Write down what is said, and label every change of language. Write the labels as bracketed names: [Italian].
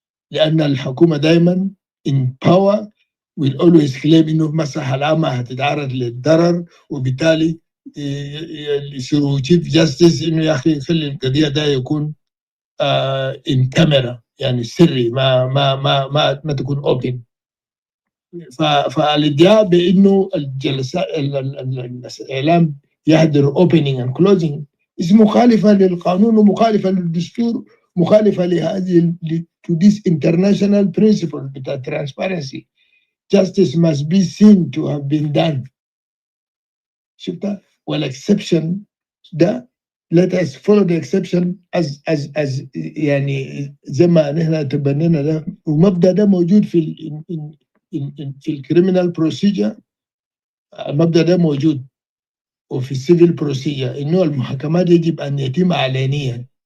[Arabic] لأن الحكومة دائما in power will always claim إنه المصلحة العامة هتتعرض للضرر وبالتالي يصيروا chief justice إنه يا أخي خلي القضية ده يكون in camera يعني سري ما تكون open. فالادعاء بانه الجلسات الاعلام يحضر opening and closing is مخالفه للقانون ومخالفه للدستور [English] مخالفة لهذه to this international principle بتاع transparency. Justice must be seen to have been done. [Arabic] شفتها؟ والexception ده let us follow the exception as يعني زي ما نحن تبنينا ده، ومبدأ ده موجود في الكريمنال بروسيجر. المبدأ ده موجود وفي السيفل بروسيجر انه المحاكمات يجب ان يتم علانيا.